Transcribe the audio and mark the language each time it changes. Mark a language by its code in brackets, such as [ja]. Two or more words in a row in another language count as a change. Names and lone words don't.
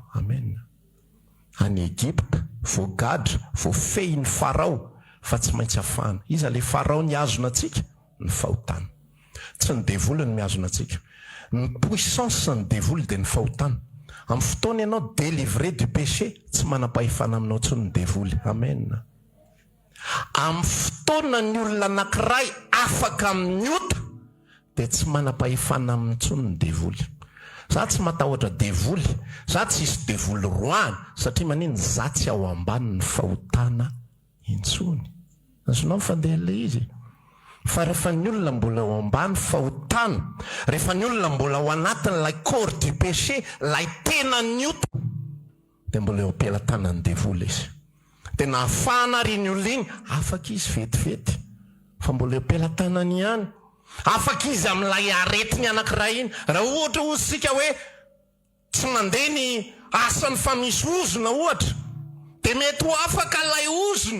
[mg] Amen. Any Egypte voagadra voafehy ny Farao fa tsy maintsy afahana. Iza le Farao ny azona antsika? Ny fahotana. Tsy ny devoly ny miazona antsika. Ny puissance ny devoly dia ny fahotana. Amin'ny fotoana ianao [fr] délivré du péché [mg] tsy manam-pahefana aminao tsy ny devoly. Amen. Amin'ny fotoana ny olona anankiray afaka amin'ny ota dia tsy manam-pahefana amin'ny tsony ny devoly. Za tsy matahotra devoly, za tsy isy devoly roany satria manino za tsy ao ambany ny fahotana intsony. Azonao mifandeha le izy. Fa rehefa ny olona mbola ao ambany fahotana, rehefa ny olona mbola ao anatin'ilay [fr] corps du péché, [mg] lay tena ny ota, dia mbola eo am-pelantanany devoly izy. Dia nahafahana ry ny olona iny, afaka izy vetivety, fa mbola eo am-pelantanany ihany. Afaka izy amin'ilay aretiny anankiray iny. Raha ohatra osika hoe tsy mandeha ny asany fa misy ozona ohatra, dia mety ho afaka ilay ozona.